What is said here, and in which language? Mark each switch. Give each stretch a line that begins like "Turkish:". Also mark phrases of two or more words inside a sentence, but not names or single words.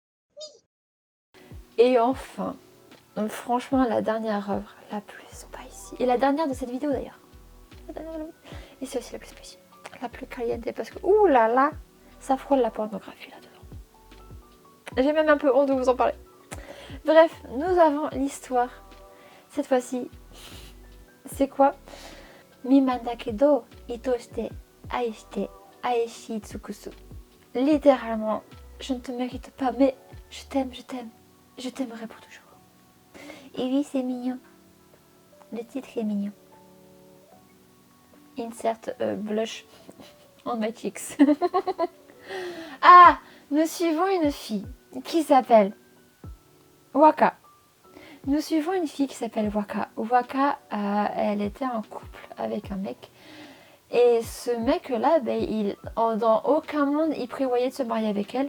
French: Et enfin, donc franchement, la dernière œuvre, la plus spicy, et la dernière de cette vidéo d'ailleurs. Et c'est aussi la plus spicy, la plus caliente, parce que ouh là là, ça frôle la pornographie là-dedans. J'ai même un peu honte de vous en parler. Bref, nous avons l'histoire. Cette fois-ci, c'est quoi?
Japanese: 未満だけど愛して愛して愛し尽くす.
French: Littéralement, je ne te mérite pas, mais je t'aime, je t'aimerai pour toujours. Et oui, c'est mignon. Le titre est mignon.
English: Insert blush on my cheeks.
French: Ah, nous suivons une fille qui s'appelle Waka. Nous suivons une fille qui s'appelle Waka. Waka, elle était en couple avec un mec. Et ce mec-là, dans aucun monde, il prévoyait de se marier avec elle.